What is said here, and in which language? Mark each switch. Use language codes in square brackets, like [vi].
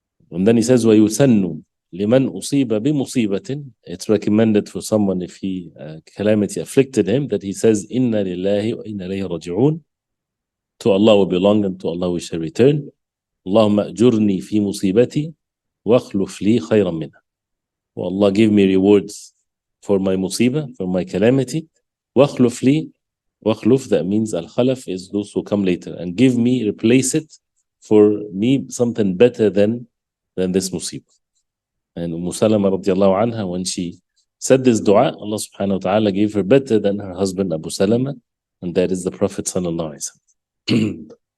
[en] And then he says, [ar] وَيُسَنُّ لِمَنْ أُصِيبَ بِمُصِيبَةٍ. [en] It's recommended for someone if he calamity afflicted him that he says, [ar] إِنَّا لِلَّهِ وَإِنَّا إِلَيْهِ رَجِعُونَ. [en] To Allah we belong and to Allah we shall return. [ar] اللهم أجرني في مصيبتي واخلف لي خيرا منها. [en] Oh Allah, give me rewards for my musibah, for my calamity. [ar] واخلف لي. [en] واخلف, that means al-khalaf is those who come later. And give me, replace it for me something better than this musibah. And Salama radiallahu anha, when she said this dua, Allah subhanahu wa ta'ala gave her better than her husband Abu Salama, and that is the Prophet sallallahu alaihi wasallam.